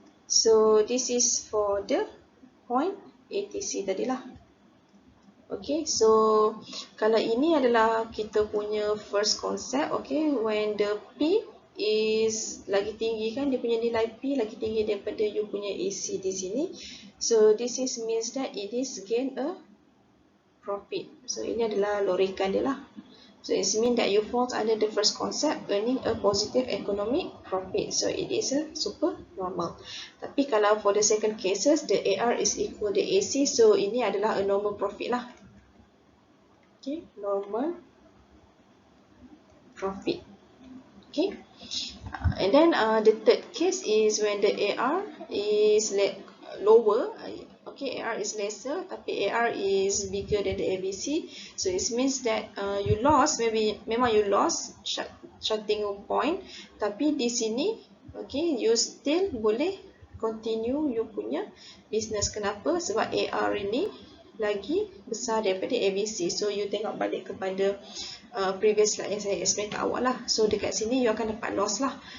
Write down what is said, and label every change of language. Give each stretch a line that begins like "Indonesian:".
English: So this is for the point ATC tadilah.
Malay: Okay, so kalau ini adalah kita punya first concept. Okay,
English: when the P is
Malay: lagi tinggi kan, dia punya nilai P lagi tinggi daripada you punya AC di sini.
English: So this is means that it is gain a profit.
Malay: So ini adalah lorikan dia lah.
English: So it means that you falls under the first concept, earning a positive economic profit. So it is a super normal.
Malay: Tapi kalau
English: for the second cases, the AR is equal to AC.
Malay: So ini adalah a normal profit lah.
English: Okay, normal profit. Okay, and then the third case is when the AR is lower. Okay, AR is lesser, tapi AR is bigger than the ABC. So it means that you lost, memang you lost starting point,
Malay: tapi di sini,
English: okay, you still boleh continue you punya business.
Malay: Kenapa? Sebab AR ini lagi besar daripada ABC. So you tengok balik kepada previous slide yang saya explain kat awak lah. So dekat sini you akan dapat loss lah.